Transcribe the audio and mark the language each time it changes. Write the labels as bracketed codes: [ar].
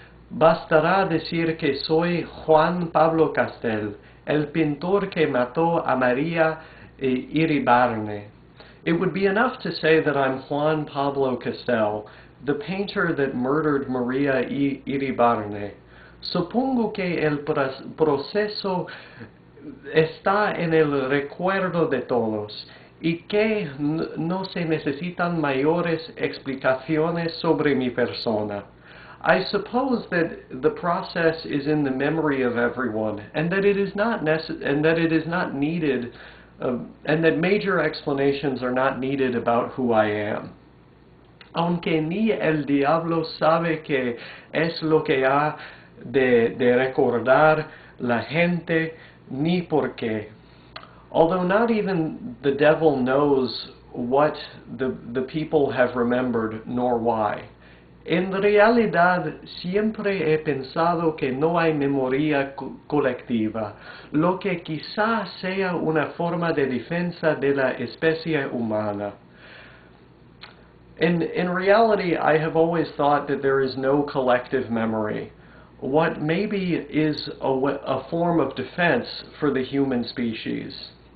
[es] Bastará decir que soy Juan Pablo Castel, el pintor que mató a María Iribarne. [en] It would be enough to say that I'm Juan Pablo Castel, the painter that murdered María Iribarne. [es] Supongo que el proceso está en el recuerdo de todos y que no se necesitan mayores explicaciones sobre mi persona. [en] I suppose that the process is in the memory of everyone, and that it is not needed, and that major explanations are not needed about who I am. [es] Aunque ni el diablo sabe qué es lo que ha de recordar la gente, ni por qué. [en] Although not even the devil knows what the people have remembered, nor why. [es] En realidad, siempre he pensado que no hay memoria colectiva, lo que quizá sea una forma de defensa de la especie humana. [en] In reality, I have always thought that there is no collective memory. What maybe is a form of defense for the human species.